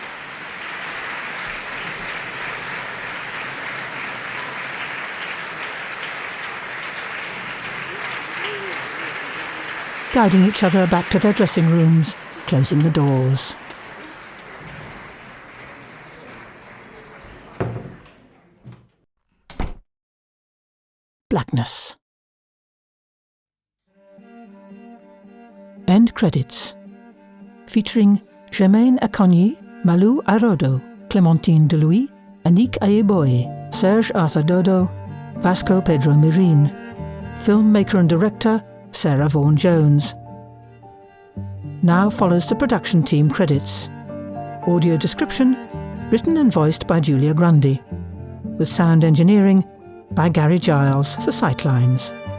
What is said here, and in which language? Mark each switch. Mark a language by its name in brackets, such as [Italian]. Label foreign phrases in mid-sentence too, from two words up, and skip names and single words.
[English] Guiding each other back to their dressing rooms, closing the doors. Blackness. End credits. Featuring Germaine Acogny, Malou Airaudo, Clémentine Delouis, Annick Ayeboye, Serge Arthur Dodo, Vasco Pedro Mirin. Filmmaker and director Sarah Vaughan-Jones. Now follows the production team credits. Audio description, written and voiced by Julia Grundy, with sound engineering by Gary Giles for Sightlines.